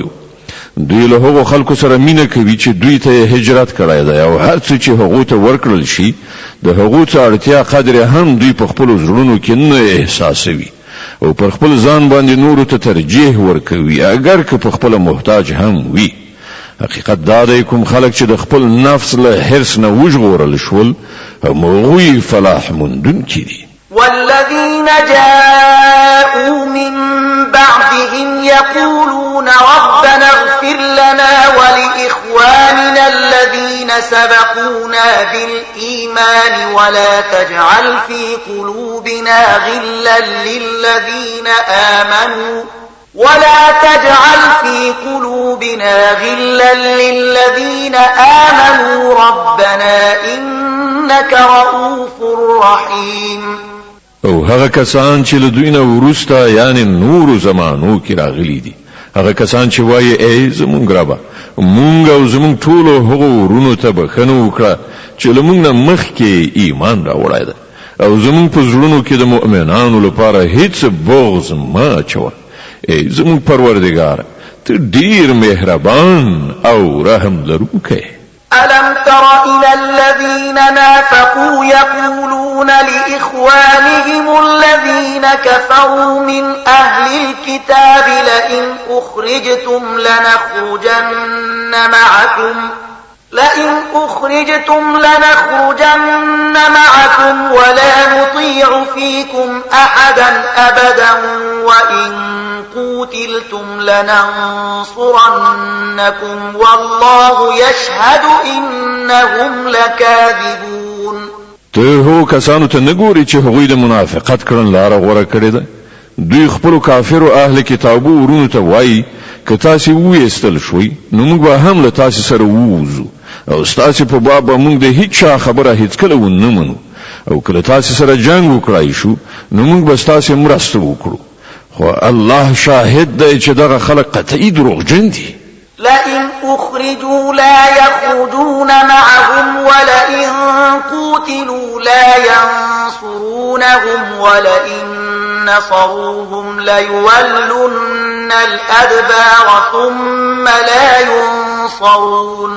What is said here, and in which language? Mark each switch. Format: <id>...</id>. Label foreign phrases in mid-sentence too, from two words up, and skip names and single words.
<ps>دوی له هغو خلکو سره مینه کوي چې دوی ته هجرت کړای دی او هر څه چې هغو ته ورکړل شي د هغو ته اړتیا قدر هم دوی په خپل زړونو کې نه احساسوي او پر خپل ځان باندې نورو ته ترجیح ورکوي اگر که په خپل محتاج هم وي. حقیقت دا دی کوم خلک چې د خپل نفس له حرص نه وژغورل شول هغوی فلاح موندونکي دي.</ps> <ar>والذين جاءوا من بعدهم يقولون ربنا اغفر لنا ولإخواننا الذين سبقونا بالإيمان ولا تجعل في قلوبنا غلا للذين آمنوا ربنا إنك رؤوف رحيم.</ar> <ps>او هغه کسان چې له دوی نه وروسته یعنی نورو زمانو کې راغلي دي، هغه کسان چې وایي ای زمونږ ربه مونږ او زمونږ ټولو هغو ورونو ته بخښنه وکړه چې له مونږ نه مخکې ایمان راوړی ده او زمونږ په زړونو کې د مؤمنانو لپاره هیڅ بغض مه اچوه. ای زمونږ پروردګاره ته ډیر مهربان او رحم لرونکی.</ps> <ar>ألم تر إلى الذين نافقوا يقولون لإخوانهم الذين كفروا من أهل الكتاب لئن أخرجتم لنخرجن معكم ولا نطيع فيكم أحدا أبدا وإن قوتلتم لننصرنكم والله يشهد إنهم لكاذبون.</ar> <ps>ته هو کسانو ته نګوري چې هغوی د منافقت کړن لار غوړه کړې ده. دوی خپل کافر او اهل کتابو ورونو ته وایي که تاسو وېستل شوي نو موږ به هم له تاسو سره ووزو او تاسو په باب موږ د هیڅ خبره هیڅ کله ونه منو او کله تاسو سره جنگ وکړای شو نو موږ به تاسو مرسته وکړو. خو الله شاهد دی چې دغه خلک قطعي دروغجن دي.</ps> <ar>لئن أخرجوا لا يخرجون معهم ولئن قوتلوا لا ينصرونهم ولئن نصروهم ليولن الأدبار ثم لا ينصرون.</ar>